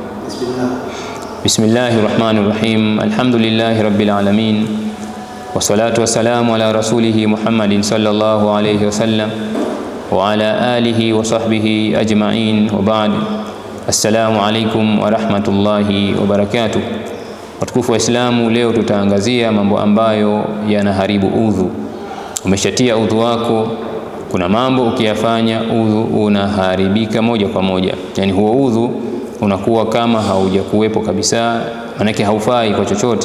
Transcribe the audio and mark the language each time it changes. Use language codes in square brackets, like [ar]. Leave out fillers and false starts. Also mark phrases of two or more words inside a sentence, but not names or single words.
[ar] بسم الله الرحمن الرحيم الحمد لله رب العالمين. والصلاة والسلام على رسوله محمد صلى الله عليه وسلم وعلى آله وصحبه أجمعين وبعد. السلام عليكم ورحمة الله وبركاته. [sw] Watukufu wa Islamu, leo tutaangazia mambo ambayo yanaharibu udhu. Umeshatia udhu wako, kuna mambo ukiyafanya udhu unaharibika moja kwa moja. Yani huo udhu unakuwa kama haujakuwepo kabisa, manake haufai kwa chochote.